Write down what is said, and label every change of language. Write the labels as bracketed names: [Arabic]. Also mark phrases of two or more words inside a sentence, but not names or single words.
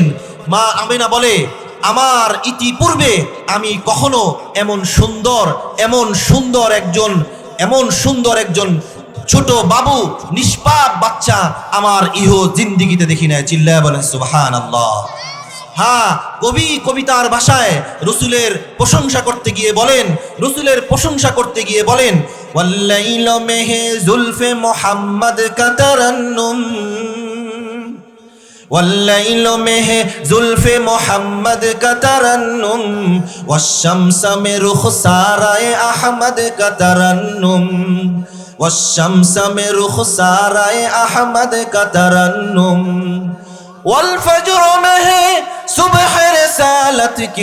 [Bangla] মা আমিনা বলে, আমার ইতিপূর্বে আমি কখনো এমন সুন্দর একজন ছোট বাবু, নিষ্পাপ বাচ্চা আমার জিন্দিগিতে দেখি নাই। চিল্লায়া বলেন সুবহানাল্লাহ। হ্যাঁ, কবিতার ভাষায় রসুলের প্রশংসা করতে গিয়ে বলেন, [Urdu] واللیل میں ہے زلف محمد کا ترنم, والليل مه زلف محمد کا ترنم والشمس میں رخسارۂ احمد کا ترنم والشمس میں رخسارۂ احمد کا ترنم والفجر میں ہے صبح رسالت کی